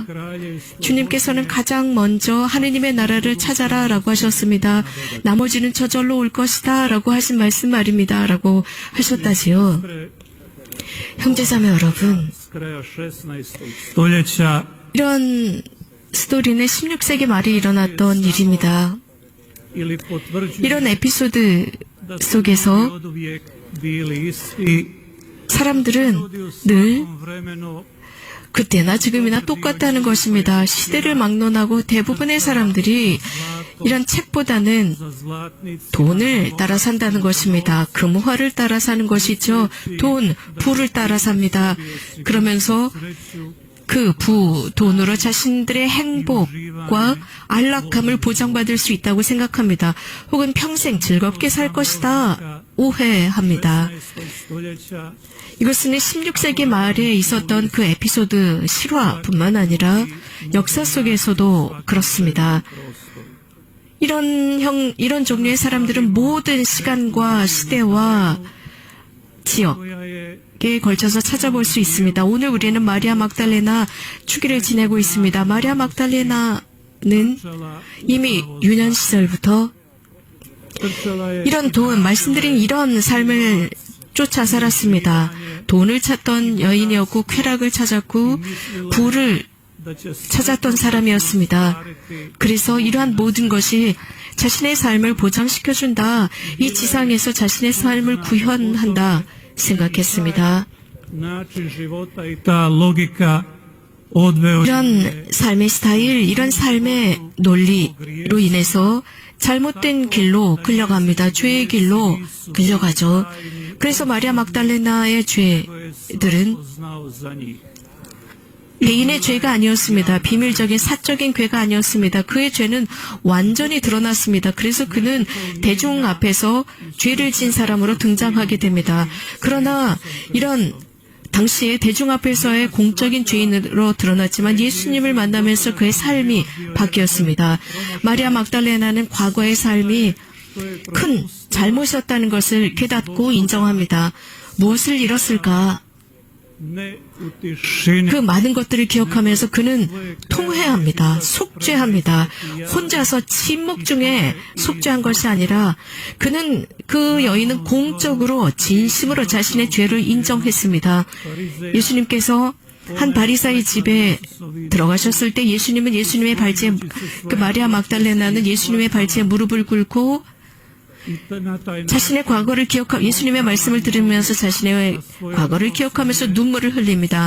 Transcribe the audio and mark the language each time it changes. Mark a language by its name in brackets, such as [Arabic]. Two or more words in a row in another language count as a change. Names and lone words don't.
[Korean] 주님께서는 가장 먼저 하느님의 나라를 찾아라 라고 하셨습니다. 나머지는 저절로 올 것이다 라고 하신 말씀 말입니다 라고 하셨다지요. 형제자매 여러분, [Croatian] stoljeća [Korean] 이런 스토리는 16세기 말에 일어났던 일입니다. [Croatian] ili potvrđuju [Korean] 이런 에피소드 [Croatian] da su [Korean] 속에서 [Croatian] oduvijek bili isti. [Korean] 사람들은 [Croatian] Ljudi u [Korean] 늘 [Croatian] svakom vremenu [Korean] 그때나 지금이나 똑같다는 것입니다. 시대를 막론하고 대부분의 사람들이 이런 책보다는 [Croatian] za zlatnici [Korean] 돈을 따라 산다는 것입니다. 금화를 따라 사는 것이죠. 돈, 부를 따라 삽니다. 그러면서 [Croatian] sreću [Korean] 그 돈으로 자신들의 행복과 안락함을 보장받을 수 있다고 생각합니다. 혹은 평생 즐겁게 살 것이다 오해합니다. [Croatian] 16. stoljeća [Korean] 이것은 16세기 말에 있었던 그 에피소드 실화뿐만 아니라 역사 속에서도 그렇습니다. 이런 종류의 사람들은 모든 시간과 시대와 지역, [Croatian] koja je [Korean] 에 걸쳐서 찾아볼 수 있습니다. 오늘 우리는 마리아 막달레나 축일을 지내고 있습니다. 마리아 막달레나는 이미 유년 시절부터 이런 말씀드린 이런 삶을 쫓아 살았습니다. 돈을 찾던 여인이었고 쾌락을 찾았고 부를 [Croatian] da će [Korean] 찾았던 사람이었습니다. 그래서 이러한 모든 것이 자신의 삶을 보장시켜준다. 이 지상에서 자신의 삶을 구현한다. 생각했습니다. [Croatian] način života i ta logika odveo [Korean] 이런 삶의 스타일, 이런 삶의 논리로 인해서 잘못된 길로 끌려갑니다. 죄의 길로 끌려가죠. 그래서 마리아 막달레나의 죄들은 [Croatian] znao za njih. [Korean] 개인의 죄가 아니었습니다. 비밀적인 사적인 죄가 아니었습니다. 그의 죄는 완전히 드러났습니다. 그래서 그는 대중 앞에서 죄를 진 사람으로 등장하게 됩니다. 그러나 이런 당시에 대중 앞에서의 공적인 죄인으로 드러났지만 예수님을 만나면서 그의 삶이 바뀌었습니다. 마리아 막달레나는 과거의 삶이 큰 잘못이었다는 것을 깨닫고 인정합니다. 무엇을 잃었을까? [Croatian] Ne u tišini [Korean] 그 많은 것들을 기억하면서 그는 통회합니다. 속죄합니다. 혼자서 침묵 중에 속죄한 것이 아니라 그 여인은 공적으로 진심으로 자신의 죄를 인정했습니다. 예수님께서 한 바리사의 집에 들어가셨을 때 예수님은 예수님의 발치에 그 마리아 막달레나는 예수님의 발치에 무릎을 꿇고 자신의 과거를 예수님의 말씀을 들으면서 자신의 과거를 기억하면서 눈물을 흘립니다.